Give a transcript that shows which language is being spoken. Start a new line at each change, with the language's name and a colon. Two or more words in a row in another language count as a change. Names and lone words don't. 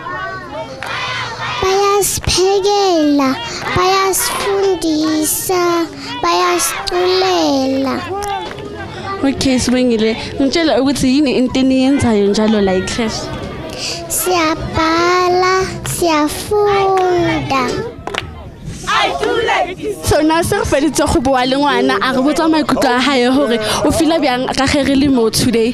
Zulu: Bayasiphekela, bayasifundisa, bayasiculela. Okay, Sibongile, ngitshela ukuthi yini into eniyenzayo njalo la eclass? Siyabhala, siyafunda.
English: So now
Northern Sotho: se re feditse go bua le ngwana a re botsa maikutlo a hae hore o feel bjang ka ge re le mo today.